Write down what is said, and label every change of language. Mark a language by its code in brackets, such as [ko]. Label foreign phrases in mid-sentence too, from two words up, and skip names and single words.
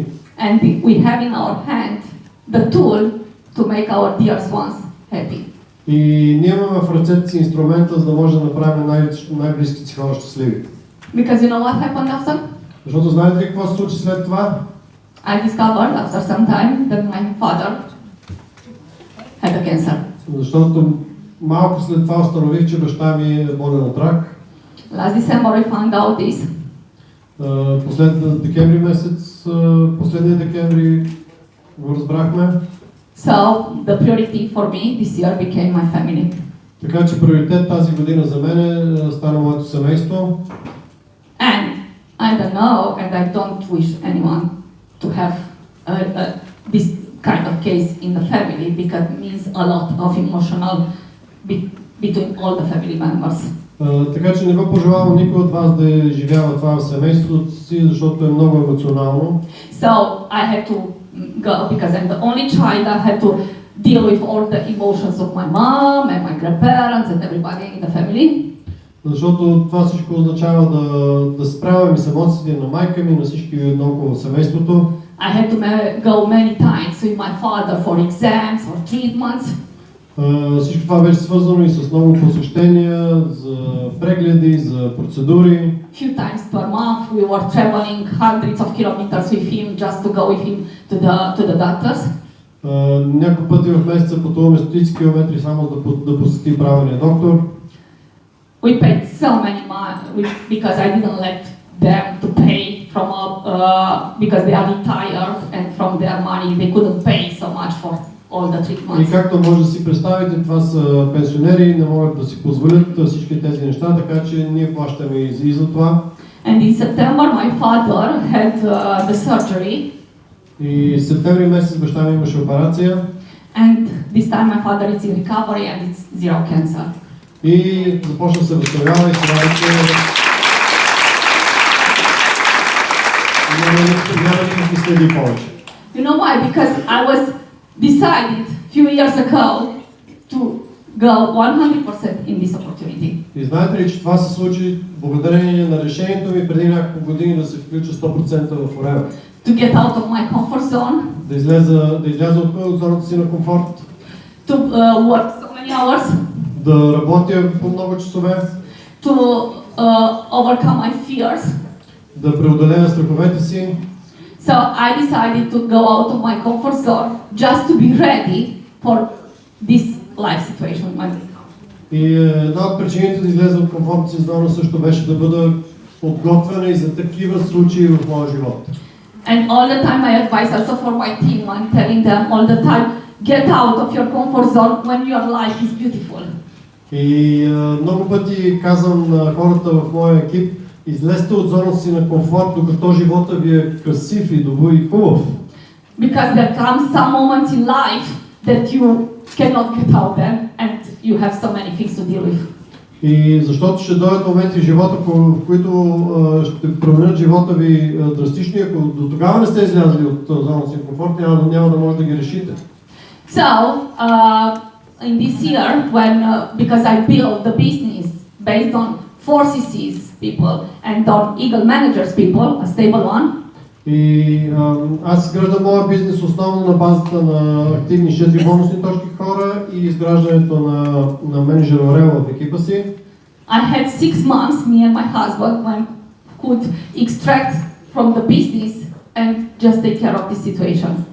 [en] And we have in our hand the tool to make our dear ones happy. [bg] И ние имаме в ръцете си инструмента, за да може да направим най-близките си хора щастливи. [en] Because you know what happened after? [bg] Защото знаете ли какво се случи след това? [en] I discovered after some time that my father had a cancer. [bg] Защото малко след това установих, че баща ми е болен от рак. [en] Last December I found out this. [bg] Последния декември го разбрахме. [en] So the priority for me this year became my family. [bg] Така че приоритет тази година за мен стана моето семейство. [en] And I don't know, and I don't wish anyone to have this kind of case in the family because it means a lot of emotional between all the family members. [bg] Така че не го пожелавам никой от вас да живява това в семейството си, защото е много емоционално. [en] So I had to go because I'm the only child. I had to deal with all the emotions of my mom and my grandparents and everybody in the family. [bg] Защото това всичко означава да справяме с емоциите на майка ми, на всички около семейството. [en] I had to go many times with my father for exams or treatments. [bg] Всичко това беше свързано и с много посещения, за прегледи, за процедури. [en] Few times per month we were traveling hundreds of kilometers with him just to go with him to the doctors. [bg] Няколко пъти в месеца пътуваме стотици километри само да посетим правилния доктор. [en] We paid so many money because I didn't let them to pay from because they are retired and from their money they couldn't pay so much for all the treatments. [bg] И както може да си представите, това са пенсионери, не могат да си позволят всички тези неща, така че ние плащаме и за това. [en] And in September my father had the surgery. [bg] И септември месец баща ми имаше операция. [en] And this time my father is in recovery and it's zero cancer. [bg] И започна се възстановява и сега вече няма никакви следи повече. [en] You know why? Because I was decided few years ago to go 100% in this opportunity. [bg] И знаете ли, че това се случи благодарение на решението ми преди няколко години да се включа 100% в Forever. [en] To get out of my comfort zone. [bg] Да изляза от зоната си на комфорт. [en] To work so many hours. [bg] Да работя по много часове. [en] To overcome my fears. [bg] Да преодолея страховете си. [en] So I decided to go out of my comfort zone just to be ready for this life situation. [bg] И една от причините да излеза от комфортната си зона също беше да бъда подготвена и за такива случаи в моя живот. [en] And all the time I advise also for my team, I'm telling them all the time, get out of your comfort zone when your life is beautiful. [bg] И много пъти казвам на хората в моя екип, излезте от зоната си на комфорт, докато живота ви е красив и добър и хубав. [en] Because there comes some moments in life that you cannot get out there and you have so many things to deal with. [bg] И защото ще дойдат моменти в живота, в които ще променят живота ви драстично, ако до тогава не сте излязли от зоната си комфорт, няма да може да ги решите. [en] So, in this year, when because I built the business based on 4 CCs people and on Eagle Managers people, a stable one. [bg] И аз изграждам моя бизнес основно на базата на активни 4 бонусни точки хора и изграждането на менеджер Орел в екипа си. [en] I had 6 months, me and my husband, when could extract from the business and just take care of the situation.